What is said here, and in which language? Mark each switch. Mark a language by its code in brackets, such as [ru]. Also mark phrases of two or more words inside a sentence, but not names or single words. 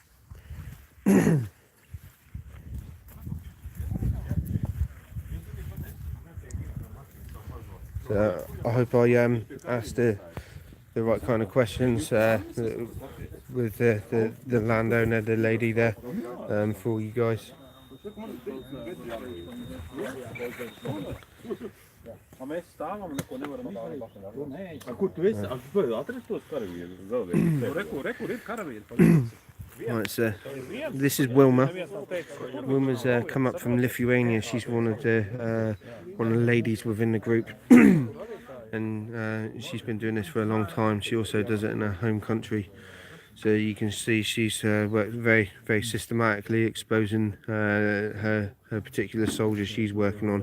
[en] So I hope I asked the right kind of questions with the landowner, the lady there, for all you guys. [lv] Mēs stāvam un neko nevaram izdarīt. Kur tu esi? Tu atrast tos karavīrus vēl rekur ir karavīri. [en] Right, so this is Wilma. Wilma's come up from Lithuania. She's one of the ladies within the group, and she's been doing this for a long time. She also does it in her home country. So you can see she's worked very, very systematically, exposing her particular soldiers she's working on.